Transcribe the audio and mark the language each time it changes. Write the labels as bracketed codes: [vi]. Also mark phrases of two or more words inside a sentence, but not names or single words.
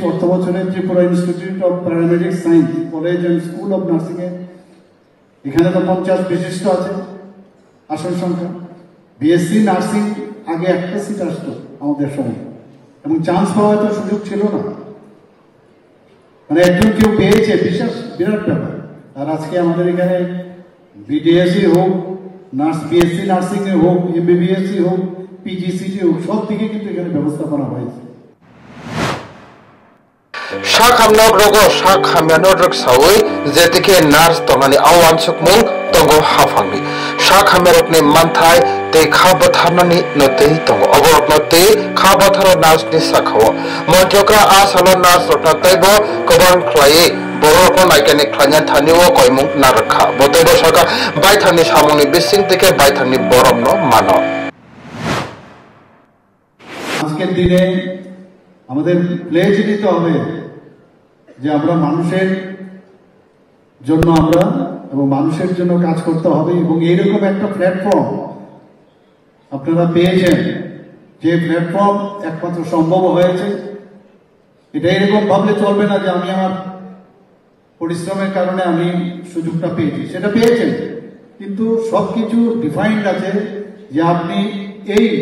[bn] অর্থ বছরে ত্রিপুরা ইনস্টিটিউট অফ প্যারামেডিক সায়েন্স কলেজ এন্ড স্কুল অফ নার্সিং এখানে তো 50 বিশিষ্ট আছে আসন সংখ্যা [en] BSc nursing [bn] আগে একটা সিট আসতো আমাদের সময় এবং চান্স পাওয়ার তো সুযোগ ছিল না মানে একজন কেউ পেয়েছে বিশেষ বিরাট ব্যাপার আর আজকে আমাদের এখানে বিডিএসসি হোক নার্স [en] BSc nursing [bn] এ হোক এমবিবিএসসি হোক পিজিসিটি হোক সব দিকে কিন্তু এখানে ব্যবস্থাপনা হয়েছে [trp] Shakhamnog rogo shakhamyanodrok sawi zetike nars tongani awan sukmung tongo hafangi shakhamerokni manthai te khabatharnani notei tongo oboroknotei khabatharo nars ni sakhawo monjokra asalo nars rokna taibo kobang khlai boroko naikani khlanya thaniwo koimung narakha botebo shaka baithani samuni bising থেকে baithani boromno mano [bn] আজকের দিনে আমাদের প্লেজ নিতে হবে যে আমরা মানুষের জন্য আমরা এবং মানুষের জন্য কাজ করতে হবে এবং এইরকম একটা প্ল্যাটফর্ম আপনারা পেয়েছেন যে প্ল্যাটফর্ম একমাত্র সম্ভব হয়েছে এটা এরকম ভাবলে চলবে না যে আমি আমার পরিশ্রমের কারণে আমি সুযোগটা পেয়েছি সেটা পেয়েছেন কিন্তু সবকিছু ডিফাইন্ড আছে যে আপনি এই